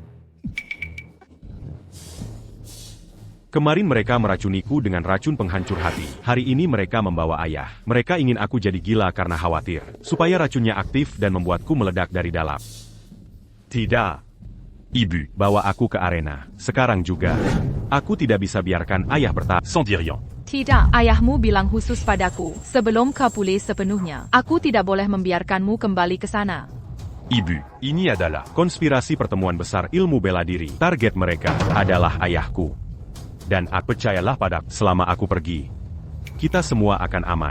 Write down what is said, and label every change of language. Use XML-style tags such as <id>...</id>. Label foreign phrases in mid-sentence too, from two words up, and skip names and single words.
<id>Kemarin mereka meracuniku dengan racun penghancur hati. Hari ini mereka membawa ayah. Mereka ingin aku jadi gila karena khawatir. Supaya racunnya aktif dan membuatku meledak dari dalam. Tidak. Ibu. Bawa aku ke arena. Sekarang juga. Aku tidak bisa biarkan ayah bertahan.</id> <fr>Sans dire rien.</fr> <id>Tidak, ayahmu bilang khusus padaku. Sebelum kau pulih sepenuhnya, aku tidak boleh membiarkanmu kembali ke sana. Ibu, ini adalah Konspirasi pertemuan besar ilmu bela diri. Target mereka adalah ayahku. Dan aku percayalah padaku, selama aku pergi, kita semua akan aman.</id>